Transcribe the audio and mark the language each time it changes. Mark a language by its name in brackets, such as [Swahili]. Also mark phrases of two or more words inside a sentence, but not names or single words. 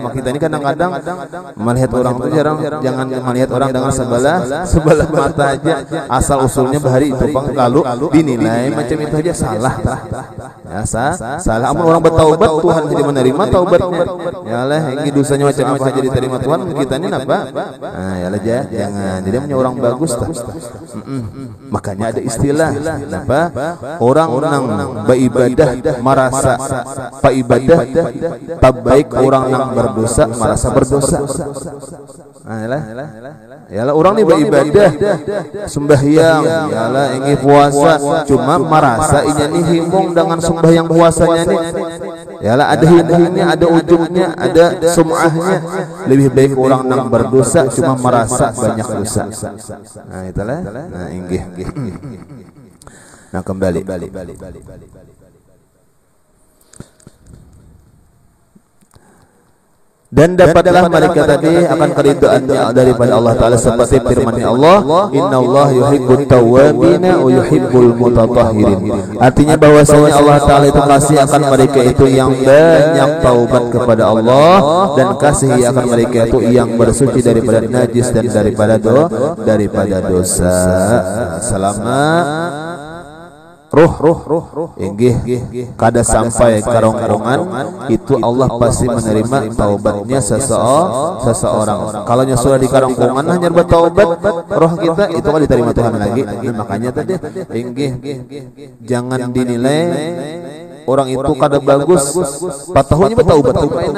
[Indonesian] Maka kita ini kadang-kadang melihat orang itu jangan melihat orang dengan sebelah mata aja. [Banjar] Asal usulnya bahari itu bang, lalu dinilai macam itu aja salah. [Indonesian] Ya, salah. [Banjar] Amun orang bertaubat Tuhan jadi menerima taubatnya. Ya lah, ini dosanya macam apa aja diterima Tuhan, kita ini apa? [Indonesian] Nah, ya lah jangan. [Banjar] Jadi punya orang bagus tah. [Indonesian] Makanya ada istilah apa? [Banjar] Orang nang beribadah merasa pak ibadah, tak baik orang nang berdosa merasa berdosa. Nah, yalah orang ni beribadah sembahyang, yalah ingin puasa, cuma merasa inya ni himung dengan sembahyang puasanya ni. [Indonesian] Yalah ada hidupnya, ada ujungnya, ada sum'ahnya. [Banjar] Lebih baik orang nang berdosa cuma merasa banyak dosa. [Indonesian] Nah, itulah. Nah, [Banjar] inggih. [Indonesian] Nah, kembali. Dan dapatlah mereka tadi akan keridhaannya daripada Allah Ta'ala seperti firman Allah, [Arabic] إن الله يحب التوابين ويحب المتطهرين. [Indonesian] Artinya bahwasanya Allah Ta'ala itu kasih akan mereka itu yang banyak taubat kepada Allah, dan kasih akan mereka itu yang bersuci daripada najis dan daripada dosa. [Banjar] Selama ruh inggih kada sampai karongkongan itu Allah pasti menerima taubatnya seseorang. [Indonesian] Kalau sudah di karongkongan hanya bertaubat roh kita itu kan diterima Tuhan lagi. [Banjar] Nah, makanya tadi inggih jangan dinilai orang itu kada bagus patahnya bertaubat enak.